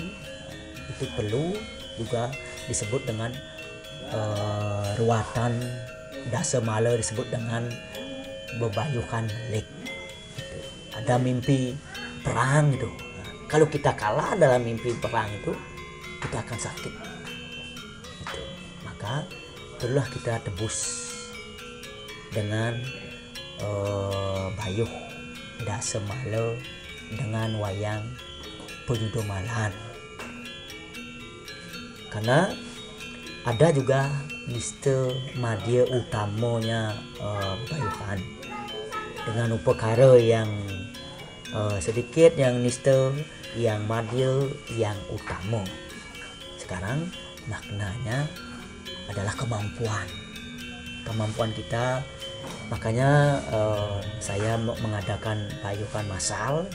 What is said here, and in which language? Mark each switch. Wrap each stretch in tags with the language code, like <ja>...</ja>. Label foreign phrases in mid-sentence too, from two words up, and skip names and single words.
<id>Itu perlu juga disebut dengan ruatan dasa mala, disebut dengan bebayuhan melik. Ada mimpi perang itu. Kalau kita kalah dalam mimpi perang itu, kita akan sakit. Maka perlulah kita tebus dengan bayuh dasa mala dengan wayang penyudomalan. Karena ada juga niste madya utamanya bayuhan dengan upakara yang sedikit, yang niste, yang madya, yang utama. Sekarang maknanya adalah kemampuan kita. Makanya saya mengadakan payuhan massal.</id>